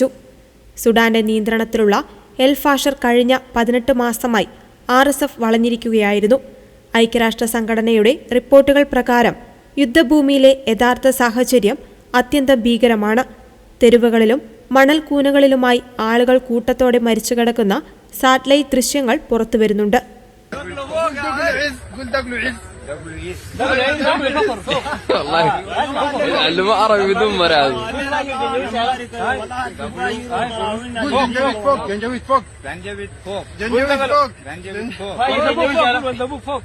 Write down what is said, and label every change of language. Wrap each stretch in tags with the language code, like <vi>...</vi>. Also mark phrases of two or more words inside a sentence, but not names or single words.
<ml>സുഡാന്റെ നിയന്ത്രണത്തിലുള്ള എൽ ഫാഷർ കഴിഞ്ഞ 18 മാസമായി RSF വളഞ്ഞിരിക്കുകയായിരുന്നു. ഐക്യരാഷ്ട്ര സംഘടനയുടെ റിപ്പോർട്ടുകൾ പ്രകാരം യുദ്ധഭൂമിയിലെ യഥാർത്ഥ സാഹചര്യം അത്യന്തം ഭീകരമാണ്. തെരുവുകളിലും മണൽ കൂനകളിലുമായി ആളുകൾ കൂട്ടത്തോടെ മരിച്ചുകിടക്കുന്ന സാറ്റലൈറ്റ് ദൃശ്യങ്ങൾ പുറത്തുവരുന്നുണ്ട്.</ml> <ar>اللي عربي بدون مراد جنجويد فوق. جنجويد فوق. جنجويد فوق. جنجويد فوق. جنجويد فوق. ولد ابوك فوق.</ar>